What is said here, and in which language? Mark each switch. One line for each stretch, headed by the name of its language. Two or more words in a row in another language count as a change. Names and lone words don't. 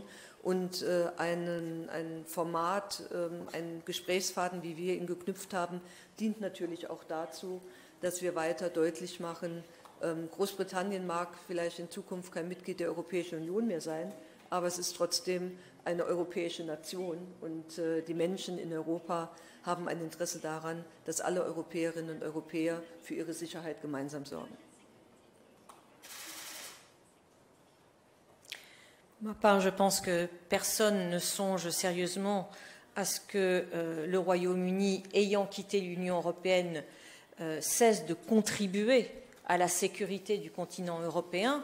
German: Und ein Format, ein Gesprächsfaden, wie wir ihn geknüpft haben, dient natürlich auch dazu, dass wir weiter deutlich machen, Großbritannien mag vielleicht in Zukunft kein Mitglied der Europäischen Union mehr sein, aber es ist trotzdem eine europäische Nation und die Menschen in Europa haben ein Interesse daran, dass alle Europäerinnen und Europäer für ihre Sicherheit gemeinsam sorgen.
French: De ma part, je pense que personne ne songe sérieusement à ce que le Royaume-Uni, ayant quitté l'Union européenne, cesse de contribuer à la sécurité du continent européen.